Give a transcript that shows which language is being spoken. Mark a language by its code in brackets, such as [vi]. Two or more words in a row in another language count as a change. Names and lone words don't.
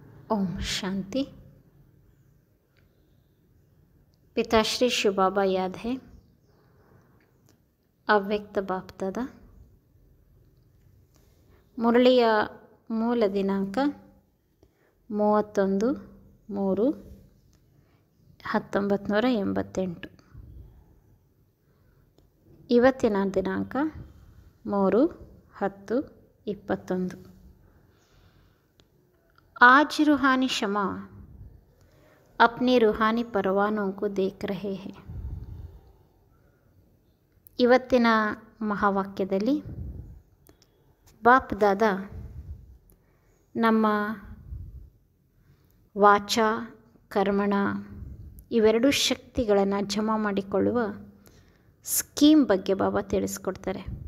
[hi] ओम शांति। पिताश्री शिव बाबा याद है। [kn] ಅವ್ಯಕ್ತ ಬಾಪ್ದಾದ ಮುರಳಿಯ ಮೂಲ ದಿನಾಂಕ 31/3/1988. ಇವತ್ತಿನ ದಿನಾಂಕ 3/10/21. [hi] आज रूहानी शमा अपने रूहानी परवानों को देख रहे हैं. [kn] ಇವತ್ತಿನ ಮಹಾವಾಕ್ಯದಲ್ಲಿ ಬಾಪ್ ದಾದ ನಮ್ಮ ವಾಚ ಕರ್ಮಣ ಇವೆರಡೂ ಶಕ್ತಿಗಳನ್ನು ಜಮಾ ಮಾಡಿಕೊಳ್ಳುವ ಸ್ಕೀಮ್ ಬಗ್ಗೆ ಬಾಬಾ ತಿಳಿಸ್ಕೊಡ್ತಾರೆ.